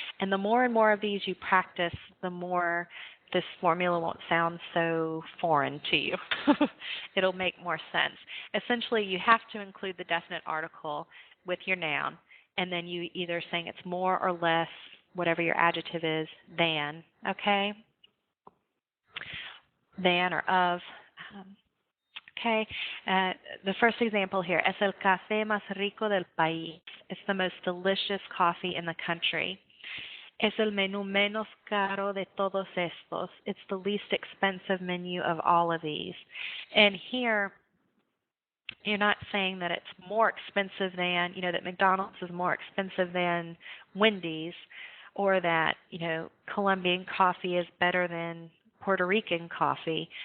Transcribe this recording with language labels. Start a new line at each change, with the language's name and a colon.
English: And the more and more of these you practice, the more this formula won't sound so foreign to you. It'll make more sense. Essentially, you have to include the definite article with your noun, and then you either saying it's more or less, whatever your adjective is, than, okay? Than or of. Okay, the first example here,
Spanish: es el café más rico del país.
English: It's the most delicious coffee in the country.
Spanish: Es el menú menos caro de todos estos.
English: It's the least expensive menu of all of these. And here, you're not saying that it's more expensive than, that McDonald's is more expensive than Wendy's, or that, Colombian coffee is better than Puerto Rican coffee.